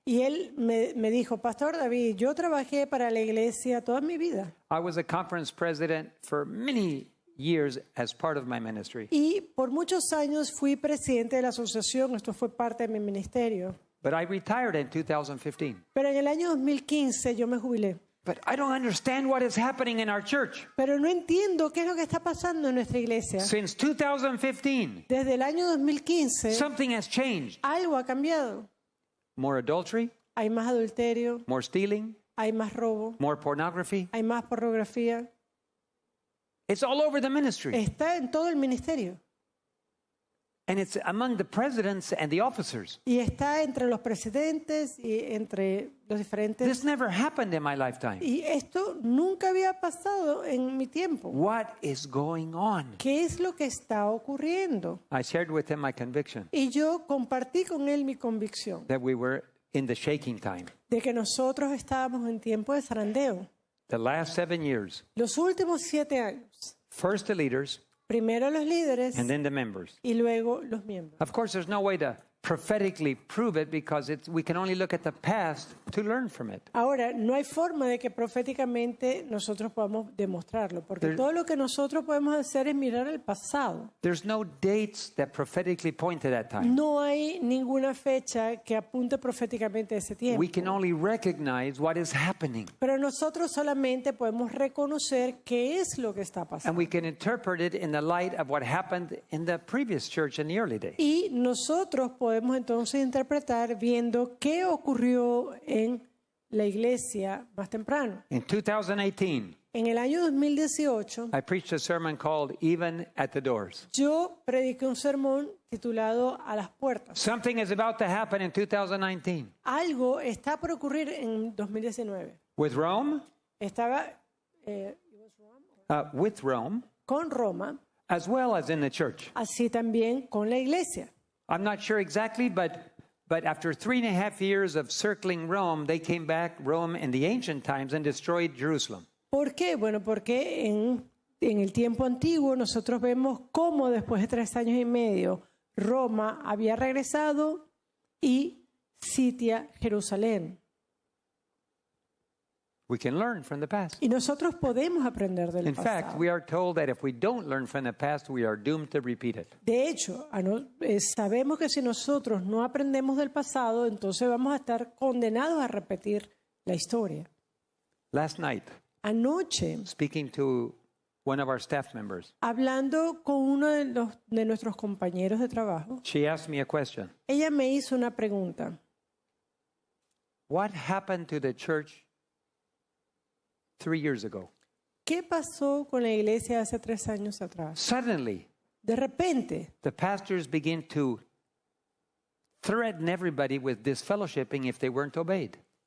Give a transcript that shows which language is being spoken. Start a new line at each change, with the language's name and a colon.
Spanish: y él me dijo, Pastor David, yo trabajé para la iglesia toda mi vida
English: I was a conference president for many years as part of my ministry.
Spanish: y por muchos años fui presidente de la asociación, esto fue parte de mi ministerio.
English: But I retired in 2015.
Spanish: Pero en el año 2015 yo me jubilé.
English: But I don't understand what is happening in our church.
Spanish: Pero no entiendo qué es lo que está pasando en nuestra iglesia.
English: Since 2015,
Spanish: Desde el año 2015
English: something has changed.
Spanish: algo ha cambiado.
English: More adultery,
Spanish: Hay más adulterio,
English: more stealing,
Spanish: hay más robo,
English: more pornography.
Spanish: hay más pornografía.
English: It's all over the ministry.
Spanish: Está en todo el ministerio.
English: And it's among the presidents and the officers.
Spanish: Y está entre los presidentes y entre los diferentes.
English: This never happened in my lifetime.
Spanish: Y esto nunca había pasado en mi tiempo.
English: What is going on?
Spanish: ¿Qué es lo que está ocurriendo?
English: I shared with him my conviction
Spanish: Y yo compartí con él mi convicción
English: that we were in the shaking time.
Spanish: de que nosotros estábamos en tiempo de zarandeo.
English: The last 7 years,
Spanish: Los últimos 7 años,
English: first the leaders
Spanish: primero los líderes
English: and then the members.
Spanish: y luego los miembros.
English: Of course, there's no way to prophetically prove it because we can only look at the past to learn from it.
Spanish: Ahora, no hay forma de que proféticamente nosotros podamos demostrarlo, porque todo lo que nosotros podemos hacer es mirar el pasado.
English: There's no dates that prophetically point to that time.
Spanish: No hay ninguna fecha que apunte proféticamente a ese tiempo.
English: We can only recognize what is happening,
Spanish: Pero nosotros solamente podemos reconocer qué es lo que está
English: and
Spanish: pasando.
English: we can interpret it in the light of what happened in the previous church in the early days.
Spanish: Y nosotros podemos entonces interpretar viendo qué ocurrió en la iglesia más temprano.
English: In 2018,
Spanish: En el año 2018,
English: I preached a sermon called Even at the Doors.
Spanish: yo prediqué un sermón titulado A las puertas.
English: Something is about to happen in 2019
Spanish: Algo está por ocurrir en 2019.
English: with Rome,
Spanish: Estaba
English: with Rome,
Spanish: con Roma,
English: as well as in the church.
Spanish: así también con la iglesia.
English: I'm not sure exactly, but after 3.5 years of circling Rome, they came back, Rome in the ancient times, and destroyed Jerusalem.
Spanish: ¿Por qué? Bueno, porque en el tiempo antiguo nosotros vemos cómo después de 3 años y medio Roma había regresado y sitia Jerusalén.
English: We can learn from the past.
Spanish: Y nosotros podemos aprender del
English: In fact,
Spanish: pasado.
English: we are told that if we don't learn from the past, we are doomed to repeat it.
Spanish: De hecho, sabemos que si nosotros no aprendemos del pasado, entonces vamos a estar condenados a repetir la historia.
English: Last night,
Spanish: Anoche,
English: speaking to one of our staff members,
Spanish: hablando con uno de nuestros compañeros de trabajo,
English: she asked me a question.
Spanish: ella me hizo una pregunta.
English: What happened to the church 3 years ago?
Spanish: ¿Qué pasó con la iglesia hace 3 años atrás?
English: Suddenly,
Spanish: De repente,
English: the pastors begin to threaten everybody with disfellowshipping if they weren't obeyed.